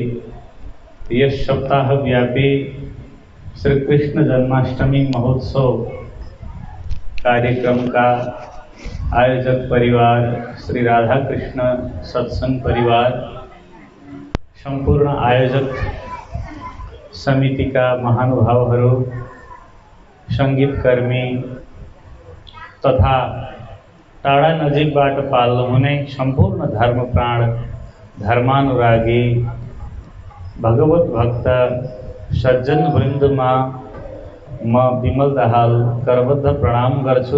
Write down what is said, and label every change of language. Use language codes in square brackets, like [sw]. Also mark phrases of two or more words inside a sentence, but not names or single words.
[hi] यह सप्ताह व्यापी श्री कृष्ण जन्माष्टमी महोत्सव कार्यक्रम का आयोजक [ne] परिवार श्री राधा कृष्ण सत्संग परिवार, संपूर्ण आयोजक समिति का महानुभावहरू, संगीतकर्मी तथा टाढा नजिकबाट पाल्नु हुने संपूर्ण धर्मप्राण धर्मानुरागी भगवत भक्त सज्जन वृन्दमा म विमल दाहाल करबद्ध प्रणाम गर्छु।